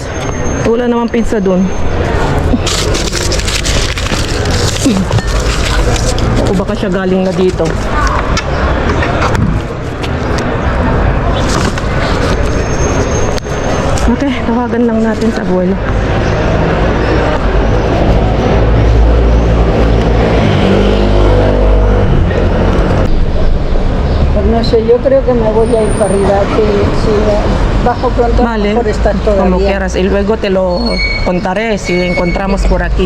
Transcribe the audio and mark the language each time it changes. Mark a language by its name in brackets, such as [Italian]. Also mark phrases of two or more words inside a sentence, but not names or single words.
[Filipino] Wala namang pizza dun. O baka siya galing na dito. Okay, tawagan lang natin sa Abuelo. [Spanish] No sé, yo creo que me voy a ir para arriba, que si bajo pronto Vale, por estar como todavía. quieras. Y luego te lo contaré si encontramos por aquí.